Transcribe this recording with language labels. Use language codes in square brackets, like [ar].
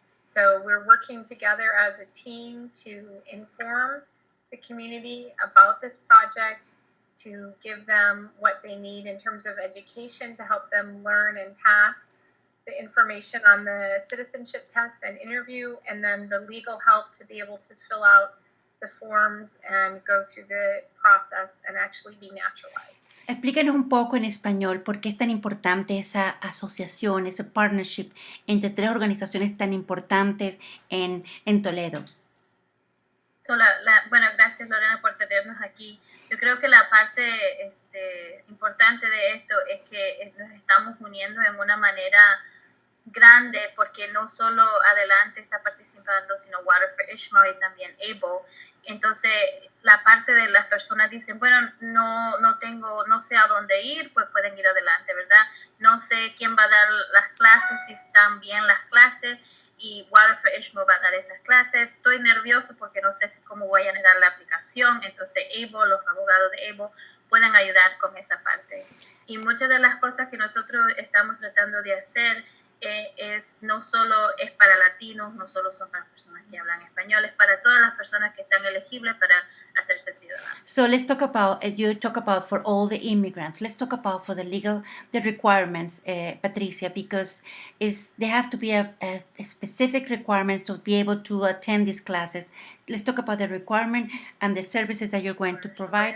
[en] So we're working together as a team to inform the community about this project, to give them what they need in terms of education to help them learn and pass the information on the citizenship test and interview, and then the legal help to be able to fill out the forms and go through the process and actually be naturalized. [es] Explícanos un poco en español por qué es tan importante esa asociación, ese partnership entre tres organizaciones tan importantes en Toledo. Bueno, gracias Lorena por tenernos aquí. Yo creo que la parte importante de esto es que nos estamos uniendo en una manera grande, porque no solo Adelante está participando, sino Water for Ishmael y también ABLE. Entonces, la parte de las personas dicen, bueno, no sé a dónde ir, pues pueden ir adelante, ¿verdad? No sé quién va a dar las clases, si están bien las clases, y Water for Ishmael va a dar esas clases. Estoy nervioso porque no sé cómo voy a generar la aplicación. Entonces, ABLE, los abogados de ABLE pueden ayudar con esa parte. Y muchas de las cosas que nosotros estamos tratando de hacer no solo es para latinos, no solo son para personas que hablan español, es para todas las personas que están elegibles para hacerse ciudadanos. [en] So let's talk about, you talk about for all the immigrants. Let's talk about for the requirements, Patricia, because they have to be a specific requirements to be able to attend these classes. Let's talk about the requirement and the services that you're going to provide.